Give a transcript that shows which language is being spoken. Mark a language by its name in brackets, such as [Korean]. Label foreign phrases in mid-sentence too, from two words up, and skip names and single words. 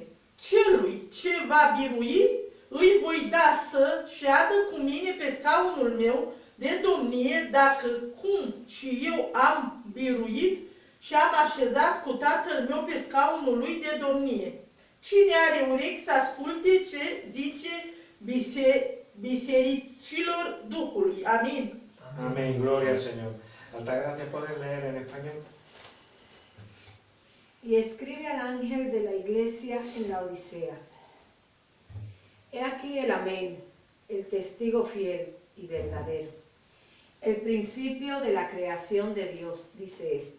[Romanian] Celui ce va birui, îi voi da să șadă cu mine pe scaunul meu de domnie, dacă cum și eu am biruit și am așezat cu Tatăl meu pe scaunul lui de domnie. Cine are urechi să asculte ce zice bisericilor Duhului. Amin. [Spanish] Amén, gloria al Señor. Altagracia, ¿puedes leer en español? Y escribe al ángel de la iglesia en la Odisea. He aquí el amén, el testigo fiel y verdadero, el principio de la creación de Dios, dice esto.